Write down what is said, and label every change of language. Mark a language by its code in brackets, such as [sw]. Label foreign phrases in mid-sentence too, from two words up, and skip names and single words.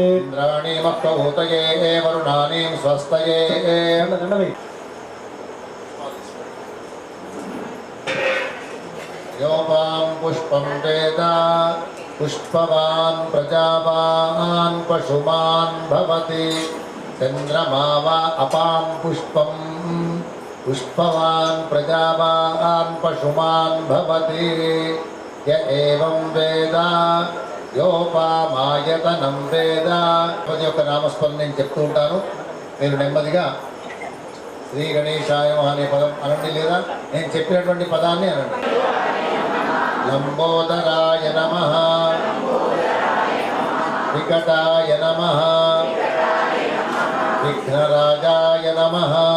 [sa] इन्द्राणीमः प्रभूतये वरुणानीं स्वस्तये योपां पुष्पं वेद पुष्पवान् प्रजावान् पशुमान् भवति चन्द्रमा वा अपां पुष्पं पुष्पवान् प्रजावान् पशुमान् भवति य एवं वेद యోపామాయతనం వేద [te] ప్రతి ఒక్క నామస్మరణ నేను చెప్తూ ఉంటాను. మీరు నెమ్మదిగా [sa] శ్రీ గణేశాయ [te] అనే పదం అనండి, లేదా నేను చెప్పినటువంటి పదాన్ని అనండి. [sa] లంబోదరాయ నమః, వికటాయ నమః, విఘ్నరాజాయ నమః,